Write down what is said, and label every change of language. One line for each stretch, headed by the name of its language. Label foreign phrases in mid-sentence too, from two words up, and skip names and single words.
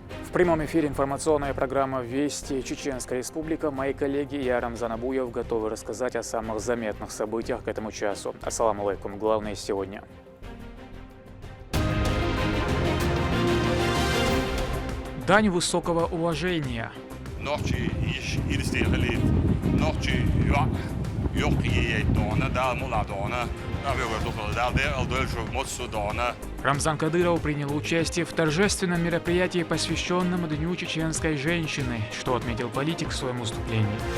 Russian: В прямом эфире информационная программа «Вести Чеченская Республика». Мои коллеги и я, Рамзан Абуев, готовы рассказать о самых заметных событиях к этому часу.
Arabic: السلام عليكم.
Russian: Главное сегодня. Дань высокого уважения. Рамзан Кадыров принял участие в торжественном мероприятии, посвященном Дню чеченской женщины, что отметил политик в своем выступлении.